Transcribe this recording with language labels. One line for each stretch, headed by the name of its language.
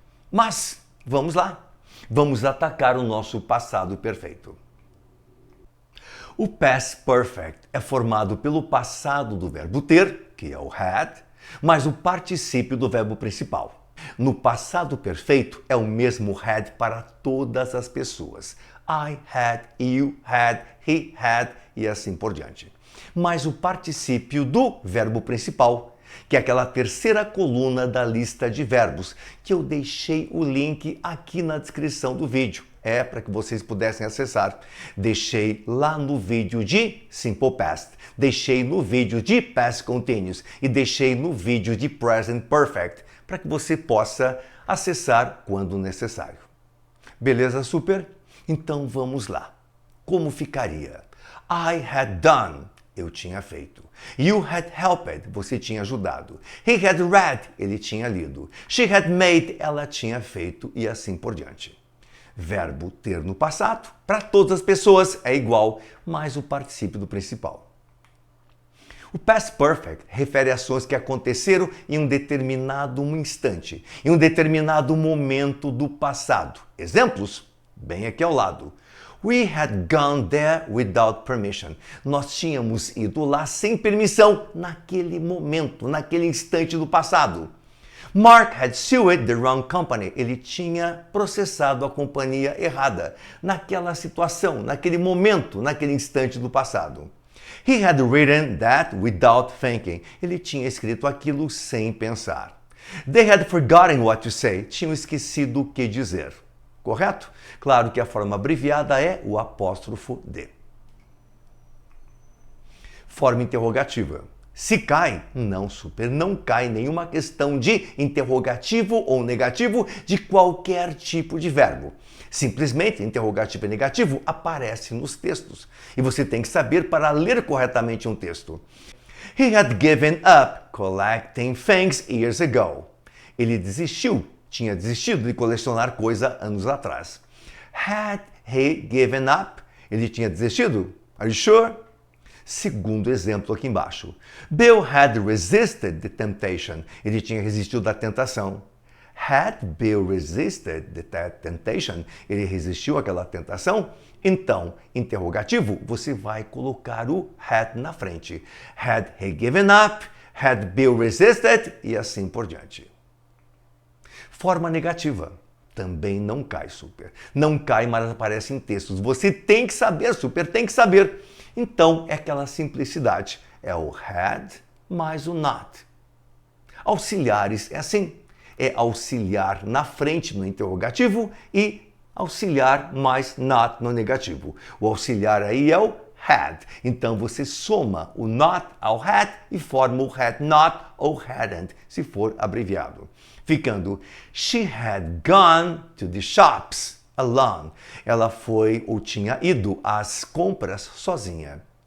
Portuguese: Mas, vamos lá. Vamos atacar o nosso passado perfeito. O Past Perfect é formado pelo passado do verbo ter, que é o had, mais o particípio do verbo principal. No passado perfeito é o mesmo had para todas as pessoas.
English: I had, you had, he had
Portuguese: e assim por diante. Mais o particípio do verbo principal, que é aquela terceira coluna da lista de verbos, que eu deixei o link aqui na descrição do vídeo. Para que vocês pudessem acessar. Deixei lá no vídeo de Simple Past, deixei no vídeo de Past Continuous e deixei no vídeo de Present Perfect, para que você possa acessar quando necessário. Beleza, super? Então vamos lá. Como ficaria?
English: I had done.
Portuguese: Eu tinha feito.
English: You had helped,
Portuguese: você tinha ajudado.
English: He had read,
Portuguese: ele tinha lido.
English: She had made,
Portuguese: ela tinha feito e assim por diante. Verbo ter no passado, para todas as pessoas é igual, mais o particípio do principal. O Past Perfect refere a ações que aconteceram em um determinado instante, em um determinado momento do passado. Exemplos? Bem aqui ao lado.
English: We had gone there without permission.
Portuguese: Nós tínhamos ido lá sem permissão naquele momento, naquele instante do passado.
English: Mark had sued the wrong company.
Portuguese: Ele tinha processado a companhia errada naquela situação, naquele momento, naquele instante do passado.
English: He had written that without thinking.
Portuguese: Ele tinha escrito aquilo sem pensar.
English: They had forgotten what to say.
Portuguese: Tinham esquecido o que dizer. Correto? Claro que a forma abreviada é o apóstrofo D. Forma interrogativa. Se cai, não, super, não cai nenhuma questão de interrogativo ou negativo de qualquer tipo de verbo. Simplesmente, interrogativo e negativo aparece nos textos. E você tem que saber para ler corretamente um texto.
English: He had given up collecting things years ago.
Portuguese: Ele desistiu, tinha desistido de colecionar coisa anos atrás.
English: Had he given up?
Portuguese: Ele tinha desistido?
English: Are you sure?
Portuguese: Segundo exemplo aqui embaixo.
English: Bill had resisted the temptation.
Portuguese: Ele tinha resistido da tentação.
English: Had Bill resisted the temptation?
Portuguese: Ele resistiu àquela tentação? Então, interrogativo, você vai colocar o had na frente.
English: Had he given up? Had Bill resisted?
Portuguese: E assim por diante. Forma negativa. Também não cai, super. Não cai, mas aparece em textos. Você tem que saber, super, tem que saber. Então, é aquela simplicidade. É o had mais o not. Auxiliares é assim. É auxiliar na frente no interrogativo e auxiliar mais not no negativo. O auxiliar aí é o had. Então, você soma o not ao had e forma o had not ou hadn't, se for abreviado. Ficando,
English: she had gone to the shops alone.
Portuguese: Ela foi ou tinha ido às compras sozinha.